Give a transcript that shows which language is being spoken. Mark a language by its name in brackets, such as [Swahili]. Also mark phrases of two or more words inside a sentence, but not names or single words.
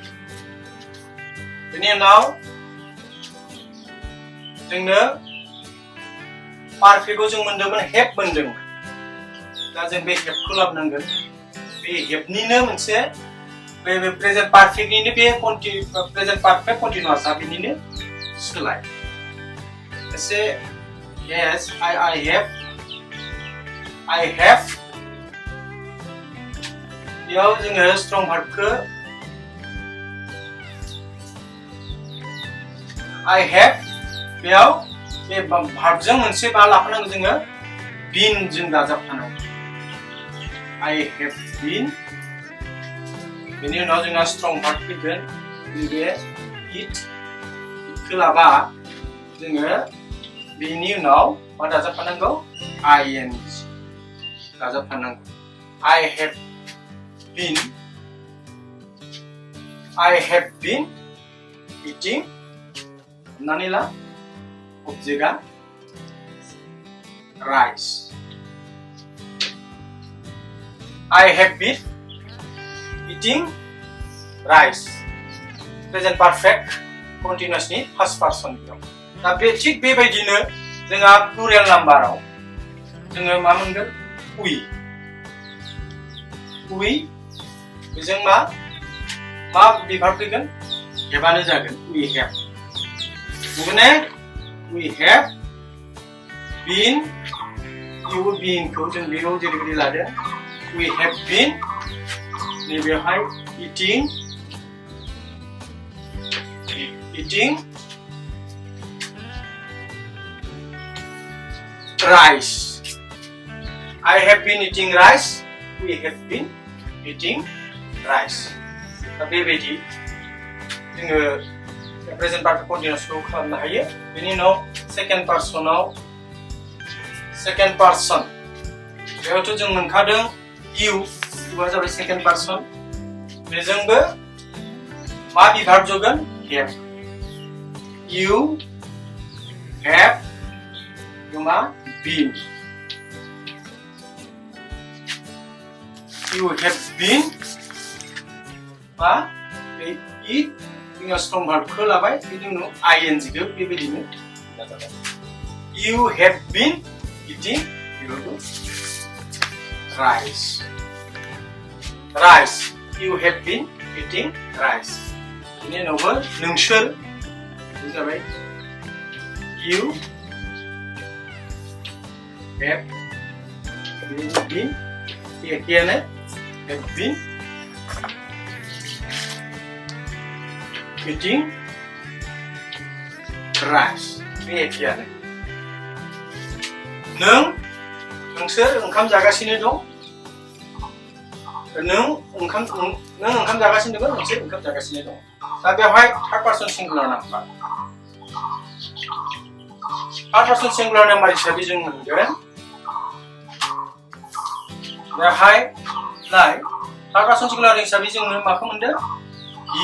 [Bodo] बेनि उनाव जोंनो पारफेक्टआव जों मोनदोंमोन हेप मोनदोंमोन। दा जों बे हेपखौ लाबोनांगोन। बे हेपनिनो मोनसे बे [English] present perfectनिनो [Bodo] बे [English] present perfect continuousआ [Bodo] बिनिनो सोलाय। एसे [English] yes I have [Bodo] बेयाव जोङो [English] strong verbखौ I have [Bodo] बेयाव बे भार्बजों मोनसे मा लाफानांगौ जोङो been जों दाजाबफानांगौ। [English] I have been [Bodo] बेनि उनाव जोंहा [English] strong verb [Bodo] फैगोन बे इटखौ लाबा जोङो बेनि उनाव मा दाजाबफानांगौ ing दाजाबफानांगौ। [English] I have been eating [Bodo] हमनानै ला [English] objectआ rice। I have been eating rice present perfect continuousनि first person बेयाव। [Bodo] दा बे थिग बेबायदिनो जोंहा [English] plural numberआव [Bodo] जोङो मा मोनगोन we बेजों मा बिभार्ब फैगोन हेबानो जागोन [English] we have। माने we have been [Bodo] खौ जों बेयाव जेरैबायदि लादों [English] we have been नैबेवहाय eating rice। I have been eating rice we have been eating rice। [Bodo] दा बेबायदि जोङो [English] present perfect continuousखौ [Bodo] खालामनो हायो। बेनि उनाव [English] second person [Bodo] बेयावथ' जों मोनखादों इउआ जाबाय [English] second person. [Bodo] बेजोंबो मा बिभार्ब जगोन हेभ। [English] You have मा been you have been मा eat जोङो strong verbखौ [Bodo] लाबाय बेनि उनाव [English] ing [Bodo] खौ बेबायदिनो जाबाय। [English] You have been eating rice you have been eating rice। [Bodo] बेनि उनावबो नोंसोर जाबाय [English] you have been [Bodo] एखेयानो [English] have been eating rice [Bodo] बे एखेयानो। नोंसोर ओंखाम जागासिनो दं। नों ओंखाम जागासिनो दं नोंसोर ओंखाम जागासिनो दं। दा बेवहाय [English] third person singular number [Bodo] हिसाबै जों मोनगोन बेवहाय नाय [English] third person singular [Bodo] हिसाबै जोङो माखौ मोनदों हि।